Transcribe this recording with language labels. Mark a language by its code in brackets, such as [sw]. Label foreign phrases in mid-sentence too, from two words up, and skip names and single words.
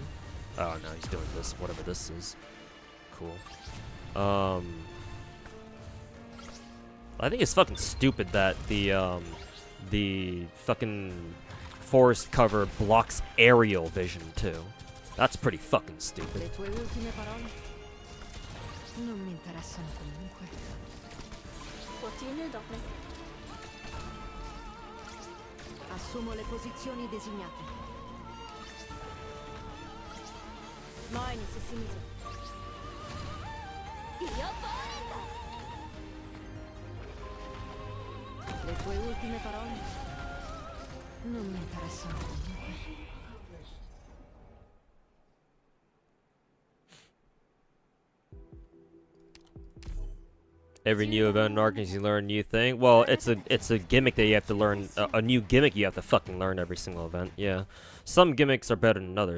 [en] Oh no, he's doing this. Whatever this is. Cool. I think it's fucking stupid that the fucking forest cover blocks aerial vision too. That's pretty fucking stupid. [it] Non mi interessano comunque. [en] What do you need of me? [it] Assumo le posizioni designate. [ja] 前に進むぞ。やばいんだ。 [it] Le tue ultime parole? Non mi interessano comunque. [en] Every new event in Arknights you learn a new thing. Well, it's a gimmick that you have to learn. A new gimmick you have to fucking learn every single event. Yeah, some gimmicks are better than others.